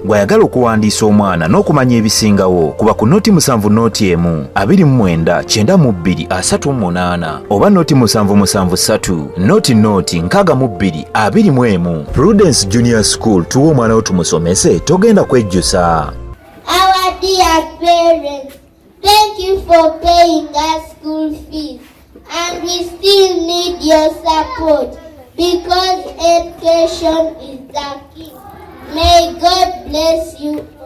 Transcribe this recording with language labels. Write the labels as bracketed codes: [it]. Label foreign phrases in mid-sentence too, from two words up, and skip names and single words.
[lg] Bw'ayagala okuwandiisa omwana n'okumanya ebisingawo, kuba ku nnoti musanvu nnoti emu, abiri mu mwenda, kyenda mu bbiri, asatu mu munaana, oba nnoti musanvu musanvu ssatu, nnoti nnoti nkaaga mu bbiri, abiri mu emu. Prudence Junior School, tuwe omwana wo tumusomese, togenda kwejjusa. [en] Our dear parents, thank you for paying us school fees, and we still need your support because education is the key. May God bless you.